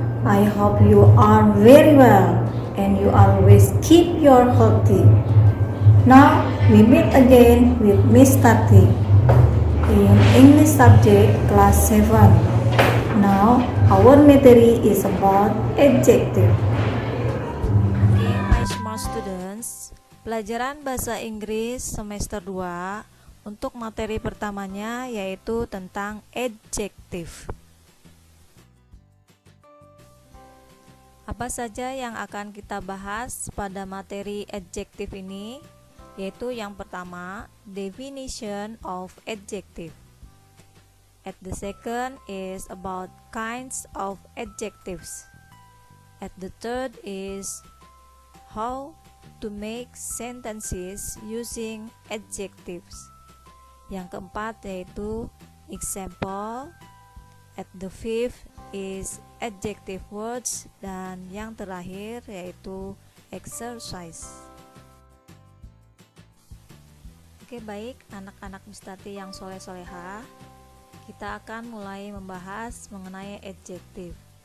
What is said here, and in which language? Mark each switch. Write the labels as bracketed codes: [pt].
[en] I hope you are very well and you always keep your healthy. Now we meet again with Miss Tati in English subject class 7. Now our material is about adjective. [id] Okay, my smart students, pelajaran bahasa Inggris semester 2 untuk materi pertamanya yaitu tentang adjective. Apa saja yang akan kita bahas pada materi adjective ini? Yaitu yang pertama, definition of adjective. [en] At the second is about kinds of adjectives. At the third is how to make sentences using adjectives. [id] Yang keempat yaitu example. [en] At the fifth is adjective words, dan yang terakhir yaitu exercise. [id] Oke, baik anak-anak Miss Tati yang soleh-soleha, kita akan mulai membahas mengenai adjective.